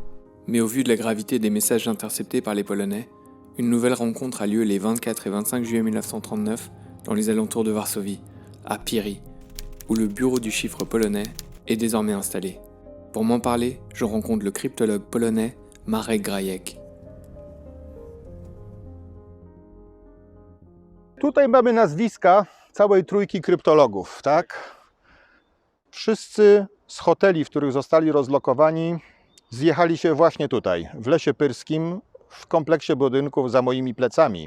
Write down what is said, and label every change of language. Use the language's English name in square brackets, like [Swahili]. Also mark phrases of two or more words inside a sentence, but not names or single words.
[French] Mais au vu de la gravité des messages interceptés par les Polonais, une nouvelle rencontre a lieu les 24 et 25 juillet 1939 dans les alentours de Varsovie, à Piry, où le bureau du chiffre polonais est désormais installé. Pour m'en parler, je rencontre le cryptologue polonais Marek Grajek. [Polish] Tutaj mamy nazwiska całej trójki kryptologów, tak? Wszyscy z hoteli, w których zostali rozlokowani, zjechali się właśnie tutaj, w Lesie Pyrskim, w kompleksie budynków za moimi plecami.